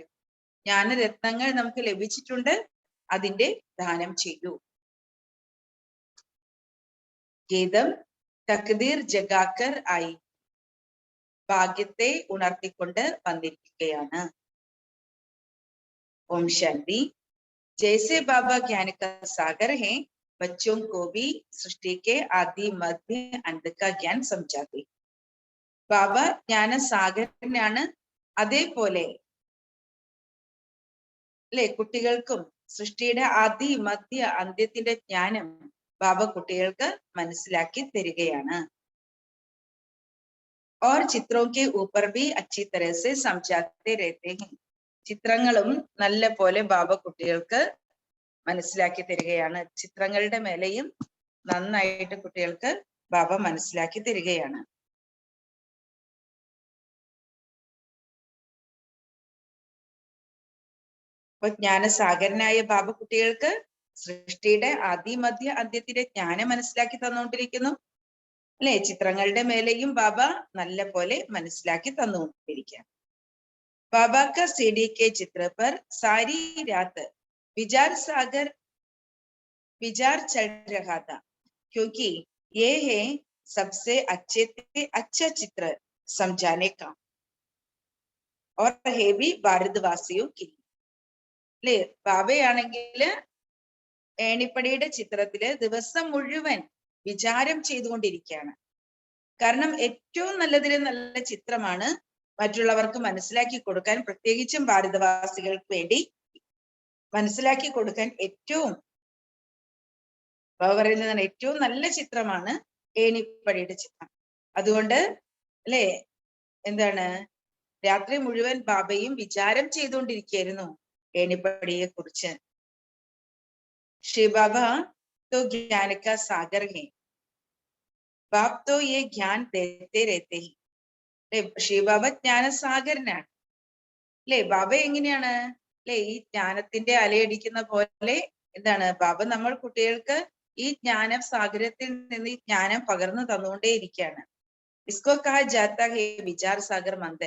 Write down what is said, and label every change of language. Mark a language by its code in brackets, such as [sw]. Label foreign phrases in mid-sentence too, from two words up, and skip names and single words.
[ml] ജ്ഞാനരത്നങ്ങൾ നമുക്ക് ലഭിച്ചിട്ടുണ്ട്, അതിന്റെ ദാനം ചെയ്യൂ. ഗീതം തക്ദീർ ജഗാക്കർ ആയി. ഭാഗ്യത്തെ ഉണർത്തിക്കൊണ്ട് വന്നിരിക്കുകയാണ്. ഓം ശാന്തി. [hi] जैसे बाबा ज्ञान का सागर है, बच्चों को भी सृष्टि के आदि मध्य अंत का ज्ञान समझाते. [ml] ബാബ ജ്ഞാനസാഗരനാണ്, അതേപോലെ അല്ലെ കുട്ടികൾക്കും സൃഷ്ടിയുടെ ആദി മധ്യ അന്ത്യത്തിന്റെ ജ്ഞാനം ബാബ കുട്ടികൾക്ക് മനസ്സിലാക്കി തരികയാണ്. [hi] और चित्रों के ऊपर भी अच्छी तरह से समझाते रहते हैं. [ml] ചിത്രങ്ങളും നല്ല പോലെ ബാബ കുട്ടികൾക്ക് മനസ്സിലാക്കി തരികയാണ്. ചിത്രങ്ങളുടെ മേലെയും നന്നായിട്ട് കുട്ടികൾക്ക് ബാബ മനസ്സിലാക്കി തരികയാണ്. അപ്പൊ ജ്ഞാനസാഗരനായ ബാബ കുട്ടികൾക്ക് സൃഷ്ടിയുടെ ആദി മധ്യ അന്ത്യത്തിന്റെ ജ്ഞാനം മനസ്സിലാക്കി തന്നുകൊണ്ടിരിക്കുന്നു. അല്ലെ, ചിത്രങ്ങളുടെ മേലെയും ബാബ നല്ല പോലെ മനസ്സിലാക്കി തന്നുകൊണ്ടിരിക്കുകയാണ്. [hi] बाबा का सीडी के चित्र पर सारी रात विचार चल रहा था, क्योंकि ये है सबसे अच्छे से अच्छा चित्र समझाने का, और है भी ഭാരതവാസിയോ की. [ml] അല്ലേ, ബാബയാണെങ്കില് ഏണിപ്പടിയുടെ ചിത്രത്തില് ദിവസം മുഴുവൻ വിചാരം ചെയ്തുകൊണ്ടിരിക്കുകയാണ്. കാരണം ഏറ്റവും നല്ലതിലും നല്ല ചിത്രമാണ് മറ്റുള്ളവർക്ക് മനസ്സിലാക്കി കൊടുക്കാൻ, പ്രത്യേകിച്ചും ഭാരതവാസികൾക്ക് വേണ്ടി മനസ്സിലാക്കി കൊടുക്കാൻ ഏറ്റവും പറയുന്നതാണ് ഏറ്റവും നല്ല ചിത്രമാണ് ഏണിപ്പടിയുടെ ചിത്രം. അതുകൊണ്ട് അല്ലെ, എന്താണ്, രാത്രി മുഴുവൻ ബാബയും വിചാരം ചെയ്തുകൊണ്ടിരിക്കുകയായിരുന്നു ഏണിപ്പടിയെ കുറിച്ച്. [hi] ശ്രീ ബാബ तो ज्ञान का सागर है, बाप तो ये ज्ञान देते रहते हैं. [ml] അല്ലെ, ശ്രീബാബ ജ്ഞാനസാഗരനാണ്. അല്ലെ, ബാബ എങ്ങനെയാണ്, അല്ലെ, ഈ ജ്ഞാനത്തിന്റെ അലയടിക്കുന്ന പോലെ എന്താണ് ബാബ നമ്മൾ കുട്ടികൾക്ക് ഈ ജ്ഞാന സാഗരത്തിൽ നിന്ന് ഈ ജ്ഞാനം പകർന്നു തന്നുകൊണ്ടേയിരിക്കുകയാണ്. [hi] इसको कहा जाता है विचार सागर मंथन.